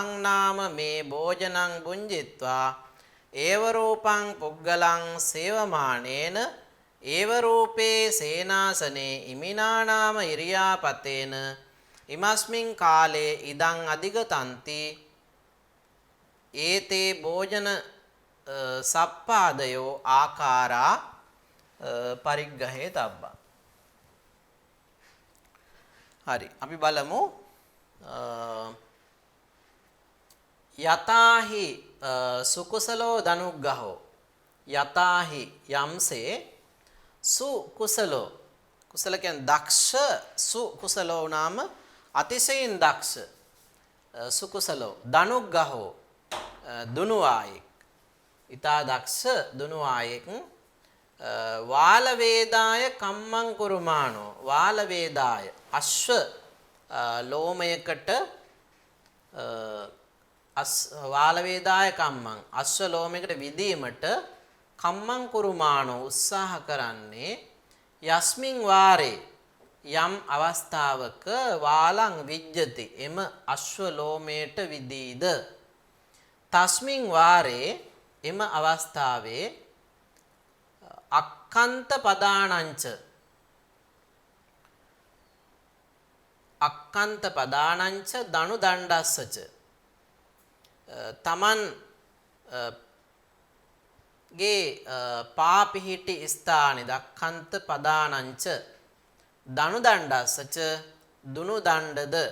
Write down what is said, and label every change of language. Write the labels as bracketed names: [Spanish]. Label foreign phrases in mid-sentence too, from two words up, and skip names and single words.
[Pali] නාම මේ භෝජනං බුඤ්ජිත්වා ඒව රූපං පුග්ගලං සේවමානේන ඒව රූපේ සේනාසනේ ඉමිනානාම ඉරියාපතේන ඉමස්මින් කාලේ ඉදං අධිගතಂತಿ ඒතේ භෝජන සප්පාදයෝ ආකාරා පරිග්ගහේ තබ්බා. [Sinhala] හරි අපි බලමු [Pali] යතාහි සුකුසලෝ දනුග්ගහෝ යතාහි [Sinhala] යම්සේ සුකුසලෝ කුසල කියන්නේ දක්ෂ [Pali] සුකුසලෝ නාම [Sinhala] අතිශයින් දක්ෂ [Pali] සුකුසලෝ දනුග්ගහෝ [Sinhala] දුනුවායෙක් ඊතා දක්ෂ දුනුවායෙක් [Pali] වාල වේදාය කම්මං කුරුමානෝ වාල වේදාය [Sinhala] අශ්ව ලෝමයකට [Pali] වාල වේදාය කම්මං [Sinhala] අශ්ව ලෝමයකට විදීමට [Pali] කම්මං කුරුමානෝ [Sinhala] උත්සාහ කරන්නේ [Pali] යස්මින් වාරේ [Sinhala] යම් අවස්ථාවක [Pali] වාලං විජ්ජති [Sinhala] එම අශ්ව ලෝමයට විදීද [Pali] තස්මින් වාරේ [Sinhala] එම අවස්ථාවේ [Pali] අක්කන්ත පදානංච අක්කන්ත පදානංච දනු දණ්ඩස්සච [Sinhala] තමන් ගේ පාපිහිටි ස්ථානි [Pali] දක්කන්ත පදානංච දනු දණ්ඩස්සච [Sinhala] දුනු දණ්ඩද